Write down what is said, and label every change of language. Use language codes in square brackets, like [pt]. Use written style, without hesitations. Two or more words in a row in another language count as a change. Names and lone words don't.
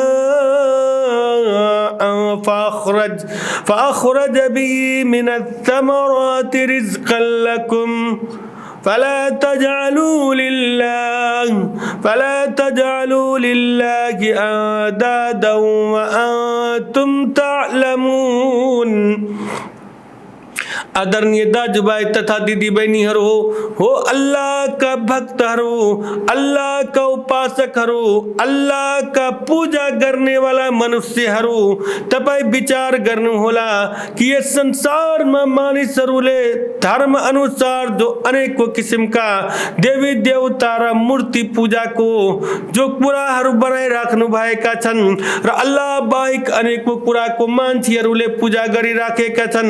[ar] ماء فأخرج به من الثمرات رزقا لكم فلا تجعلوا لله أندادا وأنتم تعلمون. [ne] आदरणीय दाजुभाइ तथा दिदी बहिनीहरू हो अल्लाहका भक्तहरू, अल्लाहका उपासकहरू, अल्लाहका पूजा गर्नेवाला मनुष्यहरू, तपाईँ विचार गर्नुहोला कि यस संसारमा मानिसहरूले धर्म अनुसार जो अनेकौं किसिमका देवी देवता र मूर्ति पूजाको जो कुराहरू बनाइराख्नु भएका छन् र अल्लाह बाहेक अनेकौं कुराको मान्छेहरूले पूजा गरिराखेका छन्।